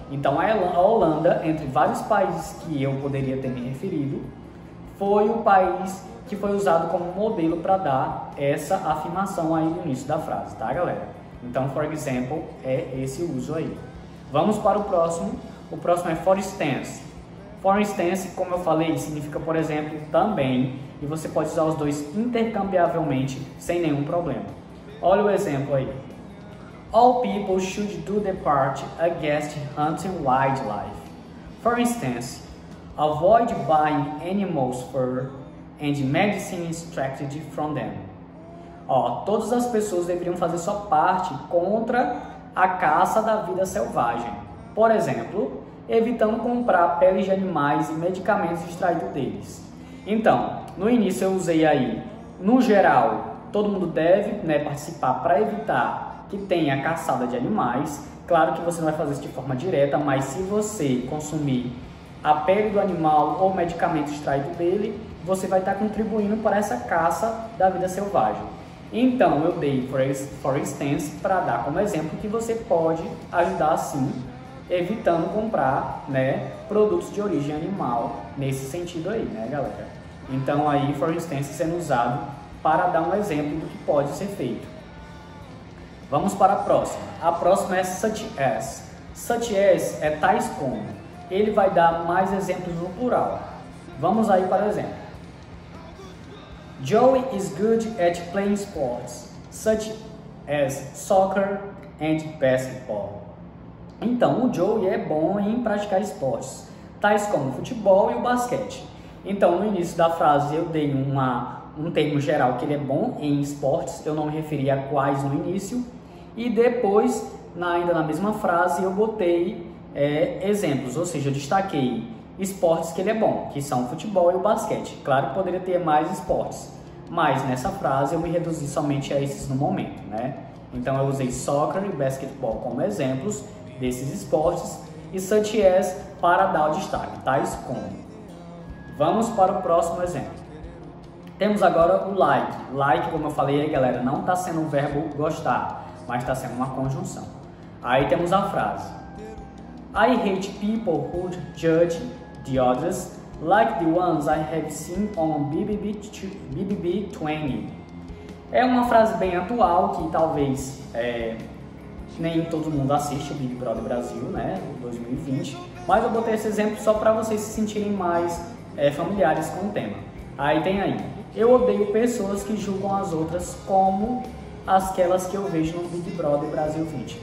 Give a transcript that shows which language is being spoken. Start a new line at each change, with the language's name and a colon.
Portuguese: Então a Holanda, entre vários países que eu poderia ter me referido, foi o país que foi usado como modelo para dar essa afirmação aí no início da frase, tá, galera? Então, for example, é esse uso aí. Vamos para o próximo é for instance. For instance, como eu falei, significa, por exemplo, também, e você pode usar os dois intercambiavelmente sem nenhum problema. Olha o exemplo aí.
English: All people should do their part against hunting wildlife. For instance, avoid buying animals' fur and medicine extracted from them.
Portuguese: Ó, todas as pessoas deveriam fazer sua parte contra a caça da vida selvagem. Por exemplo, evitando comprar peles de animais e medicamentos extraídos deles. Então, no início eu usei aí, no geral, todo mundo deve, né, participar para evitar que tenha caçada de animais. Claro que você não vai fazer isso de forma direta, mas se você consumir a pele do animal ou medicamento extraído dele, você vai estar contribuindo para essa caça da vida selvagem. Então, eu dei for instance para dar como exemplo que você pode ajudar assim, evitando comprar, né, produtos de origem animal nesse sentido aí, né, galera? Então, aí, for instance sendo usado para dar um exemplo do que pode ser feito. Vamos para a próxima. A próxima é such as. Such as é tais como. Ele vai dar mais exemplos no plural. Vamos aí para o exemplo.
English: Joey is good at playing sports, such as soccer and basketball.
Portuguese: Então, o Joey é bom em praticar esportes, tais como o futebol e o basquete. Então, no início da frase eu dei um termo geral que ele é bom em esportes, eu não me referi a quais no início, e depois, ainda na mesma frase, eu botei exemplos, ou seja, eu destaquei esportes que ele é bom, que são o futebol e o basquete. Claro que poderia ter mais esportes, mas nessa frase eu me reduzi somente a esses no momento, né? Então eu usei soccer e basquetebol como exemplos desses esportes e such as para dar o destaque, tais como. Vamos para o próximo exemplo. Temos agora o like. Like, como eu falei aí, galera, não está sendo um verbo gostar, mas está sendo uma conjunção. Aí temos a frase.
English: I hate people who judge the others like the ones I have seen on BBB 20.
Portuguese: É uma frase bem atual que talvez nem todo mundo assiste o Big Brother Brasil, né, 2020, mas eu botei esse exemplo só para vocês se sentirem mais familiares com o tema. Aí tem aí, eu odeio pessoas que julgam as outras como aquelas que eu vejo no Big Brother Brasil 20.